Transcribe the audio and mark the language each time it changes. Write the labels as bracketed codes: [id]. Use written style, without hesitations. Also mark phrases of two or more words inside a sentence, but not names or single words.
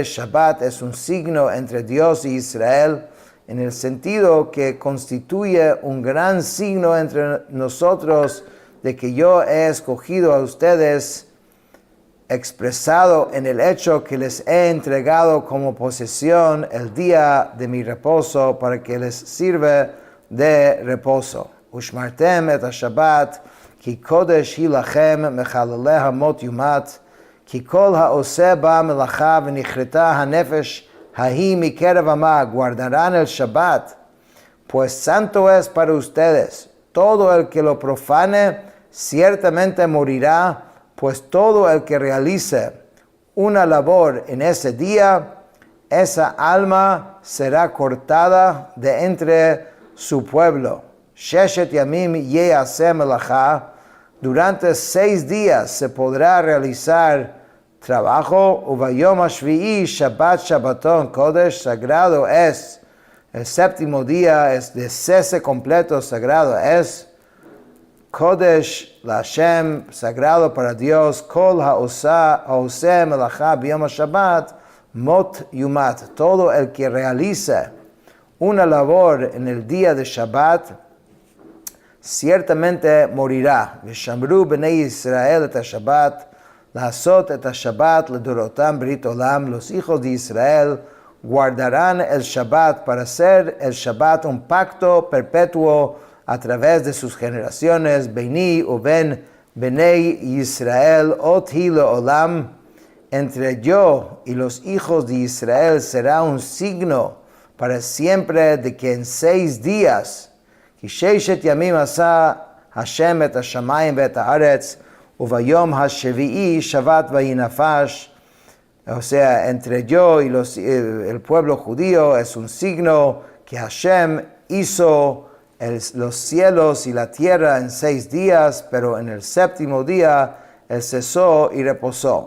[es] Shabbat es un signo entre Dios y Israel, en el sentido que constituye un gran signo entre nosotros de que yo he escogido a ustedes, expresado en el hecho que les he entregado como posesión el día de mi reposo para que les sirva de reposo. [he] ושמרתם את השבת, כי קודש היא לכם מחלליה מות יומת, כי כל העושה בה מלאכה ונכרתה הנפש ההיא מקרב עמה, [es] guardarán el Shabbat, pues santo es para ustedes. Todo el que lo profane ciertamente morirá, pues todo el que realice una labor en ese día, esa alma será cortada de entre su pueblo. [he] ששת ימים יעשה מלאכה, [es] durante 6 días se podrá realizar trabajo. [he] וביום השביעי שבת שבתון קודש, [es] sagrado es. El 7º día es de cese completo, sagrado es. [he] קודש להשם, [es] sagrado para Dios. [he] כל העושה מלאכה ביום שבת מות יומת. [es] Todo el que realice una labor en el día de Shabbat ciertamente morirá. [he] ושמרו בני ישראל את השבת, לעשות את השבת לדורותם ברית עולם. [es] Los hijos de Israel guardarán el Shabbat para hacer el Shabbat un pacto perpetuo a través de sus generaciones. [he] ביני ובין בני ישראל אות היא לעולם. [es] Entre yo y los hijos de Israel será un signo para siempre de que en 6 días, [he] כי ששת ימים עשה השם את השמים ואת הארץ, וביום השביעי שבת וינפש. [es] O sea, entre yo y el pueblo judío es un signo que Hashem hizo los cielos y la tierra en 6 días, pero en el 7º día él cesó y reposó.